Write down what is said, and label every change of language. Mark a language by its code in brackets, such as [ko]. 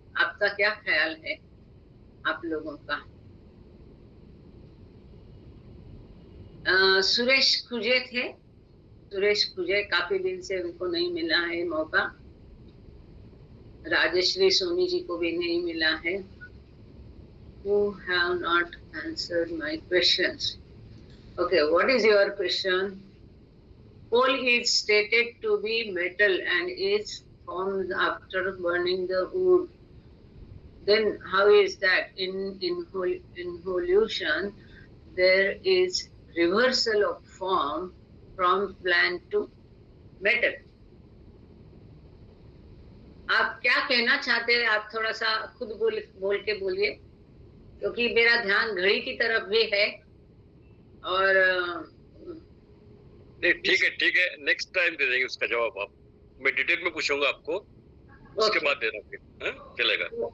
[hi] आपका क्या ख्याल है, आप लोगों का? सुरेश खुजे थे, सुरेश खुजे, काफी दिन से उनको नहीं मिला है मौका। राजश्री सोनी जी को भी नहीं मिला है। [en] Who have not answered my questions? Okay, what is your question? Coal is stated to be metal and is formed after burning the wood. Then how is that in involution there is reversal of form from plant to metal? [hi] आप क्या कहना चाहते हैं? आप थोड़ा सा खुद बोल के बोलिए, क्योंकि मेरा ध्यान घड़ी की तरफ भी है। और ठीक है, नेक्स्ट टाइम दे देंगे उसका जवाब। आप, मैं डिटेल में पूछूंगा आपको, उसके बाद देना फिर, चलेगा?